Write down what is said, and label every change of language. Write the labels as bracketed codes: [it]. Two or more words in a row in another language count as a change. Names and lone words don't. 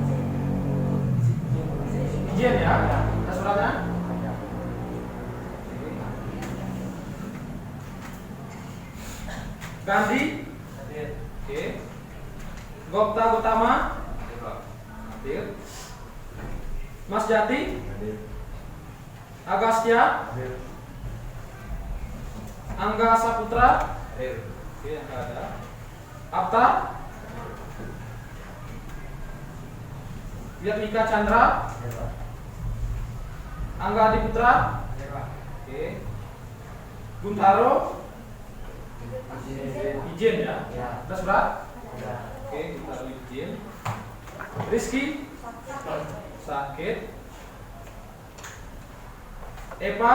[id] Izin ya, ada suratnya? Gandhi. Oke. Gopta Gotama. Hadir. Mas Jati. Agastya. Angga Saputra. Oke, Angga ada. Apta. Yatmika Chandra. Angga Adiputra. Oke. Guntaro. Izin ya. Ada surat? Oke, Guntaro izin. Rizky. Sakit. Eva.